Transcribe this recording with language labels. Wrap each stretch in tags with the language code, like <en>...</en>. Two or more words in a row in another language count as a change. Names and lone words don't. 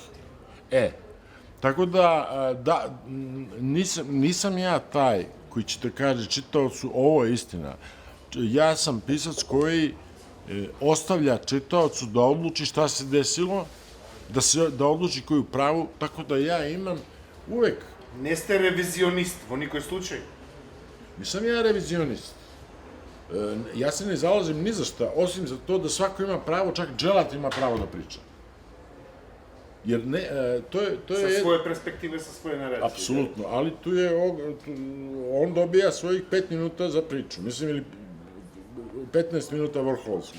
<sr>Tako da, nisam ja taj koji će da kaže čitaocu ovo je istina. Ja sam pisac koji ostavlja čitaocu da odluči šta se desilo, da odluči koju pravu, tako da ja imam uvek.</sr> <mk>Не сте ревизионист во никој случај?</mk> <sr>Nisam ja revizionist. Ja se ne zalazim ni za šta, osim za to da svako ima pravo, čak dželat ima pravo da priča. Jer ne, to je... Sa svoje perspektive, sa svoje naracije. Apsolutno, ali tu je, on dobija svojih 5 minuta za priču, mislim, ili 15 minuta vrhovskih.</sr>